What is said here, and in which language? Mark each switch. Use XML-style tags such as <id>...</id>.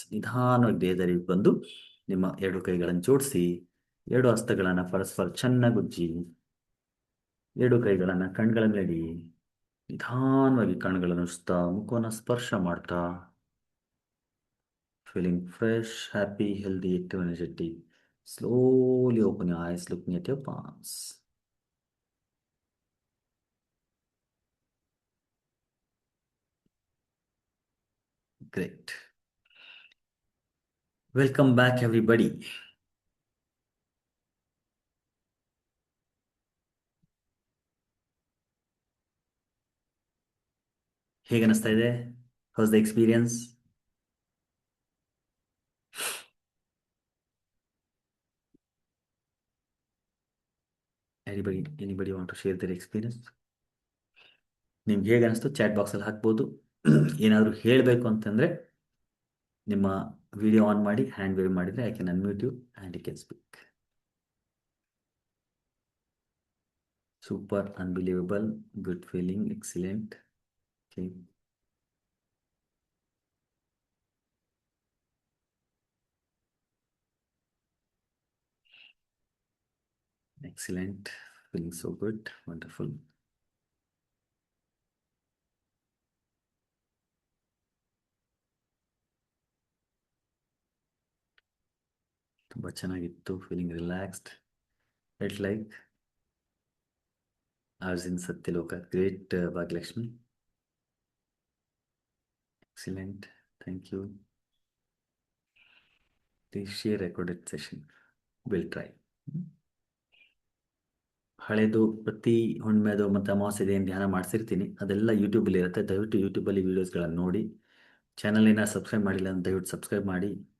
<kn>ನಿಧಾನವಾಗಿ ದೇಹದ ಅರಿವಿಗೆ ಬಂದು ನಿಮ್ಮ ಎರಡು ಕೈಗಳನ್ನು ಜೋಡಿಸಿ, ಎರಡು ಹಸ್ತಗಳನ್ನು ಪರಸ್ಪರ ಚೆನ್ನಾಗಿ ಉಜ್ಜಿ, ಎರಡು ಕೈಗಳನ್ನು ಕಣ್ಗಳ ಮೇಲೆ ಇಡಿ. ನಿಧಾನವಾಗಿ ಕಣ್ಣುಗಳನ್ನು ಉಜ್ತಾ ಮುಖವನ್ನು ಸ್ಪರ್ಶ ಮಾಡ್ತಾ,</kn> <en>Feeling fresh, happy, healthy, active, energetic. Slowly open your eyes, looking at your palms. Great. Welcome back, everybody.</en> <kn>ಹೇಗೆ ಅನಿಸ್ತಾ ಇದೆ?</kn> <en>How's the experience? Anybody want to share their experience?</en> <kn>ನಿಮ್ಗೆ ಹೇಗೆ ಅನಿಸ್ತು ಚಾಟ್ ಬಾಕ್ಸಲ್ಲಿ ಹಾಕ್ಬೋದು. ಏನಾದರೂ ಹೇಳಬೇಕು ಅಂತಂದರೆ ನಿಮ್ಮ ವಿಡಿಯೋ ಆನ್ ಮಾಡಿ ಹ್ಯಾಂಡ್ ವೇವ್ ಮಾಡಿದರೆ</kn> <en>I can unmute you and you can speak. Super, unbelievable, good feeling, excellent. Okay, excellent, feeling so good, wonderful.</en> <kn>ತುಂಬಾ ಚೆನ್ನಾಗಿತ್ತು,</kn> <en>feeling relaxed, felt like I was in Satyaloka. Great, Bhagyalakshmi. Excellent, thank you. Please share recorded session. We'll try.</en> <kn>ಹಳೇದು ಪ್ರತಿ ಹುಣ್ಮೆದು ಮತ್ತು ಅಮಾವಾಸ್ಯೆದು ಏನು ಧ್ಯಾನ ಮಾಡಿಸಿರ್ತೀನಿ ಅದೆಲ್ಲ ಯೂಟ್ಯೂಬಲ್ಲಿ ಇರುತ್ತೆ. ದಯವಿಟ್ಟು ಯೂಟ್ಯೂಬಲ್ಲಿ ವೀಡಿಯೋಸ್ಗಳನ್ನು ನೋಡಿ. ಚಾನಲಿನ ಸಬ್ಸ್ಕ್ರೈಬ್ ಮಾಡಿಲ್ಲ ಅಂತ ದಯವಿಟ್ಟು ಸಬ್ಸ್ಕ್ರೈಬ್ ಮಾಡಿ.</kn>